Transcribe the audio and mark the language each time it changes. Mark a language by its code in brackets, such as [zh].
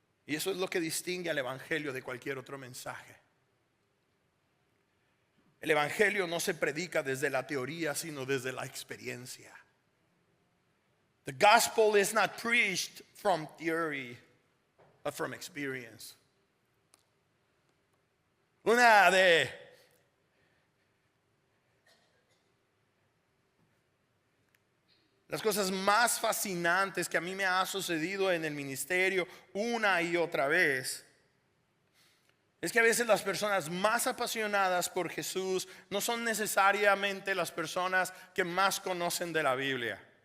[es] Y eso es lo que distingue al evangelio de cualquier otro mensaje. El evangelio no se predica desde la teoría, sino desde la experiencia. [en] The gospel is not preached from theory, but from experience. [es] Una de las cosas más fascinantes que a mí me ha sucedido en el ministerio una y otra vez es que a veces las personas más apasionadas por Jesús no son necesariamente las personas que más conocen de la Biblia.